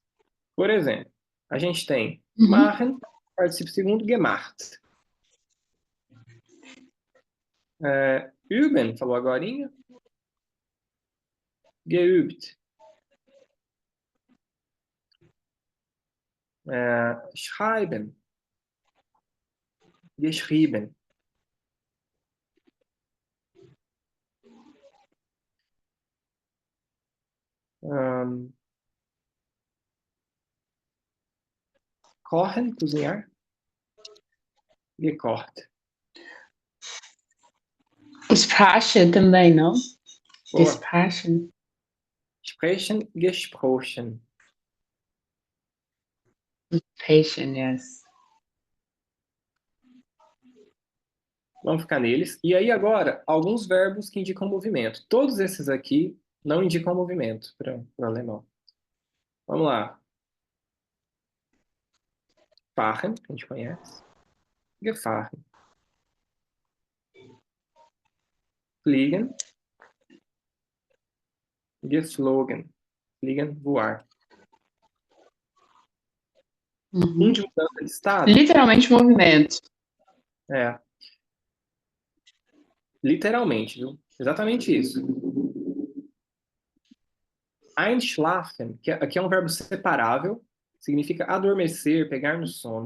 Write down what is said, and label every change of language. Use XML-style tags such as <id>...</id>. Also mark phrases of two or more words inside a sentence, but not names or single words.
<pt>Por exemplo, a gente tem machen, particípio segundo, gemacht. Üben, falou agorinha.</pt> <de>Geübt. Schreiben. Geschrieben. Kochen, cozinhar.</de> <pt>Gekocht. Sprache também, não? Boa. Sprache.</pt> <de>Sprechen, gesprochen.</de> <pt>Sprechen, yes. Vamos ficar neles. E aí agora, alguns verbos que indicam movimento. Todos esses aqui não indicam movimento para o alemão. Vamos lá. Fahren, que a gente conhece.</pt> <de>Gefahren. Fliegen. Geflogen. Fliegen,</de> <pt>voar. Um de mudança de estado. Literalmente movimento. Literalmente, viu? Exatamente isso. Einschlafen, que aqui é um verbo separável, significa adormecer, pegar no sono.</pt>